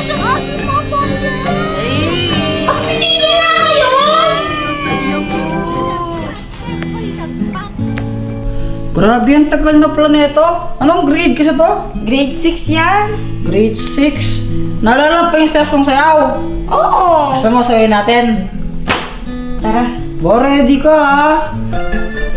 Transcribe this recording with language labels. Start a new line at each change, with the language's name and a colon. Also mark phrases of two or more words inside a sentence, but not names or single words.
Filipino: Pagpipili nga kayo! Grabe ang tagal na planeto. Anong grade kasi to? Grade 6 yan. Grade 6. Naalala pa yung steps ng sayaw. Oo. 哦 Oh. 哦哦 oh. 哦哦 Gusto mo sayaw natin? Tara. Bo, ready ka ha? Oh.